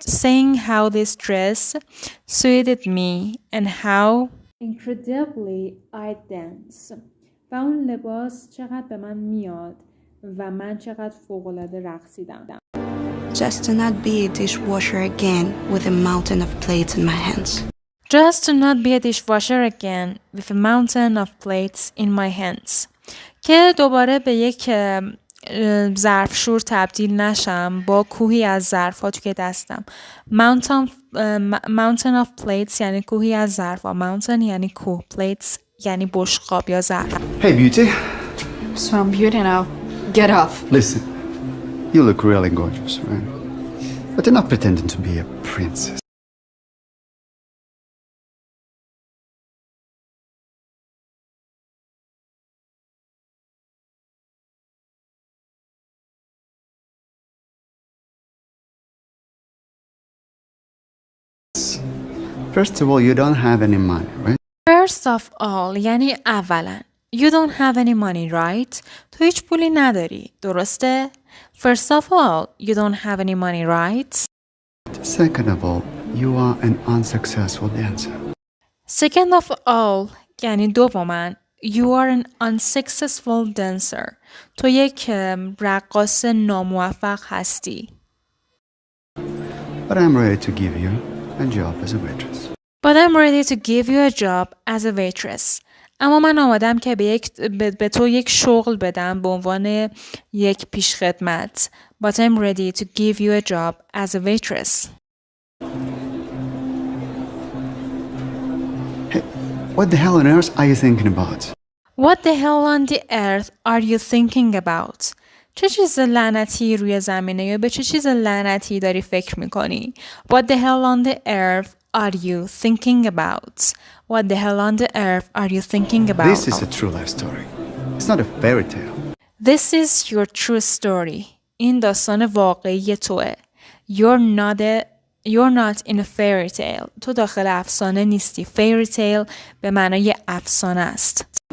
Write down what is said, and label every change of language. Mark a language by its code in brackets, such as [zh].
[en] Saying how this dress suited me and how incredibly I dance. [fa] و اون لباس چقدر به من میاد و من چقدر فوق‌العاده رقصیدم. [en] Just to not be a dishwasher again with a mountain of plates in my hands. Just to not be a dishwasher again with a mountain of plates in my hands. [fa] که دوباره به یک ظرفشور تبدیل نشم با کوهی از ظرف‌ها توی دستم. [en] Mountain of plates [fa] یعنی کوهی از ظرف‌ها. Mountain یعنی کوه. Plates یعنی بشقاب یا ظرف. [en] Hey, beauty. So I'm beauty now. Get off. Listen, you look really gorgeous, right? But you're not pretending to be a princess. First of all, you don't have any money, right? First of all [fa] یعنی اولا. [en] You don't have any money, right? [fa] تو هیچ پولی نداری. درسته؟ [en] First of all, you don't have any money, right? Second of all, you are an unsuccessful dancer. Second of all [fa] یعنی دوما. [en] You are an unsuccessful dancer. [fa] تو یک رقاص ناموفق هستی. [en] But I'm ready to give you a job as a waitress. But I'm ready to give you a job as a waitress. [fa] اما من آمادم که به تو یک شغل بدم به عنوان یک پیشخدمت. [en] But I'm ready to give you a job as a waitress. Hey, what the hell on earth are you thinking about? What the hell on the earth are you thinking about? [fa] چه چیز لعنتی روی زمینه یا به چه چیز لعنتی داری فکر میکنی؟ [en] What the hell on the earth are you thinking about? What the hell on the earth are you thinking about? This is a true life story. It's not a fairy tale. This is your true story. [fa] این داستان واقعی توه. [en] You're not in a fairy tale. [fa] تو داخل افسانه نیستی. [en] Fairy tale [fa] به معنای افسانه است.